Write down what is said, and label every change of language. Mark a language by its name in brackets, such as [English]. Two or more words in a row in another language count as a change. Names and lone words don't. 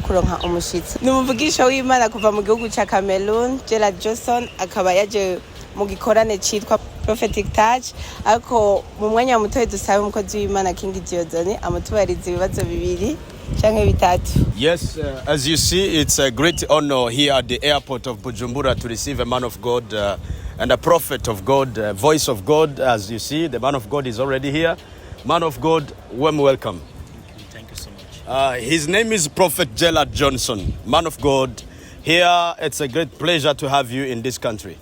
[Rundi] kuronka umushitsi n'umuvugisha w'Imana kuva mu gihugu ca Cameroon Gerald Johnson akaba yaje mu gikorane citwa Prophetic Touch ariko mu mwanya mutoye dusabe umukozi w'Imana King Diodone amutubariza ibibazo bibiri canke bitatu. [English] Yes, as you see, it's a great honor here at the airport of Bujumbura to receive a man of God and a prophet of God, a voice of God. As you see, the man of God is already here. Man of God, warm welcome. Thank you so much. His name is Prophet Gerald Johnson. Man of God, here it's a great pleasure to have you in this country.